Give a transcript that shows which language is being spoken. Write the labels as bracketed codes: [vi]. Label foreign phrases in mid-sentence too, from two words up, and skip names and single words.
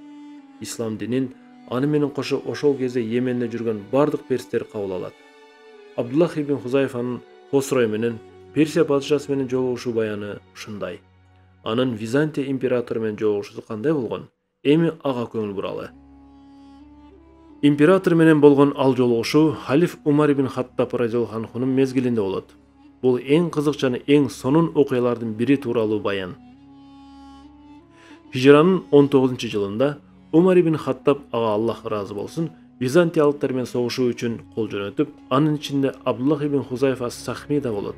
[ky] Ислам динин аны менен кошо ошол кезде Йеменде жүргөн бардык перстер кабыл алат. Абдуллах ибн Хузайфанын Хосрой менен Персия падышасы менен жолугушуу баяны ушундай. Анын Византия императору менен жолугушуусу кандай болгон? Эми ага көңүл буралы. Император менен болгон ал жолугушуу халиф Умар ибн Хаттаб радиаллаху анхунун мезгилинде болот. Бул эң кызык жана эң сонун окуялардын бири тууралуу баян. Хижранын 19-жылында Умар ибн Хаттаб, ага Аллах ыраазы болсун, византиялыктар менен согушуу үчүн кол жөнөтүп, анын ичинде Абдуллах ибн Хузайфа ас-Сахми да болот.